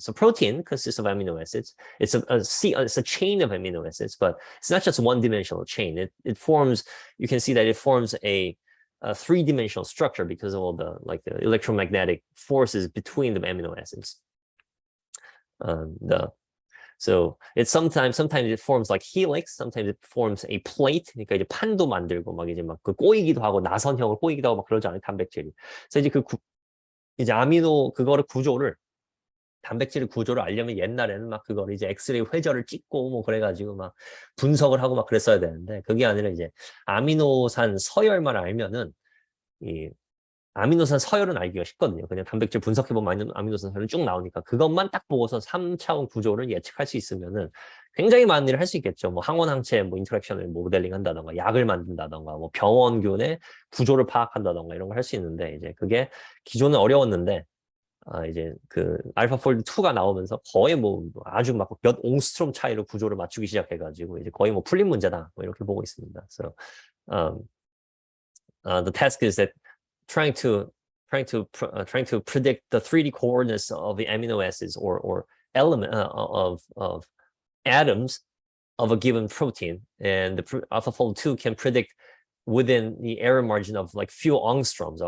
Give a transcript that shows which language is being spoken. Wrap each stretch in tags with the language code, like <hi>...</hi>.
<en>So protein consists of amino acids. It's a chain of amino acids, but it's not just one-dimensional chain. It forms. You can see that it forms a three-dimensional structure because of all the electromagnetic forces between the amino acids. So it's sometimes it forms like helix, sometimes it forms a plate.</en> <ko>그러니까 이제 판도 만들고 막 이제 막 그 꼬이기도 하고 나선형을 꼬이기도 하고 막 그러잖아요, 단백질이. 그래서 이제 이제 아미노 단백질의 구조를 알려면 옛날에는 막 그걸 이제 엑스레이 회절을 찍고 뭐 그래가지고 막 분석을 하고 막 그랬어야 되는데, 그게 아니라 이제 아미노산 서열만 알면은 이 아미노산 서열은 알기가 쉽거든요. 그냥 단백질 분석해보면 아미노산 서열은 쭉 나오니까 그것만 딱 보고서 3차원 구조를 예측할 수 있으면은 굉장히 많은 일을 할 수 있겠죠. 뭐 항원항체 인터랙션을 모델링 한다던가, 약을 만든다던가, 뭐 병원균의 구조를 파악한다던가 이런 걸 할 수 있는데, 이제 그게 기존은 어려웠는데, 이제 그 알파폴드 2가 나오면서 거의 아주 막 몇 옹스트롬 차이로 구조를 맞추기 시작해가지고 이제 거의 풀린 문제다 이렇게 보고 있습니다.</ko> <en>So the task is that trying to predict the 3D coordinates of the amino acids or element of atoms of a given protein, and the AlphaFold 2 can predict within the error margin of like few angstroms.</en>